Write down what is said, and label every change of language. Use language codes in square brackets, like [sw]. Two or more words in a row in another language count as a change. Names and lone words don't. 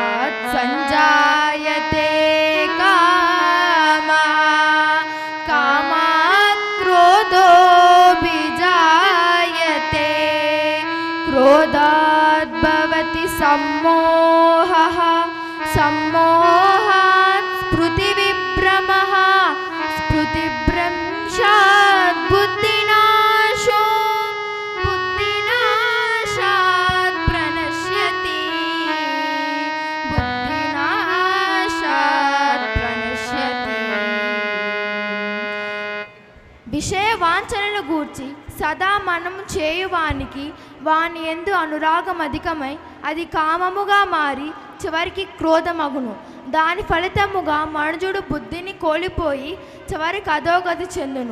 [sa] संजायते कामः कामात् क्रोधोऽभिजायते क्रोधात् भवति सम्मोहः सम्मोहात् स्मृतिविभ्रमः स्मृतिभ्रंशात् बुद्धिनाशो बुद्धिनाशात् प्रणश्यति बुद्धिनाशात् प्रणश्यति [te] విషయ వాంఛనను గూర్చి సదా మనము చేయువానికి వాని యందు అనురాగం అధికమై అది కామముగా మారి చివరికి క్రోధమగును. దాని ఫలితముగా మనుజుడు బుద్ధిని కోల్పోయి చివరికి అధోగతి చెందును.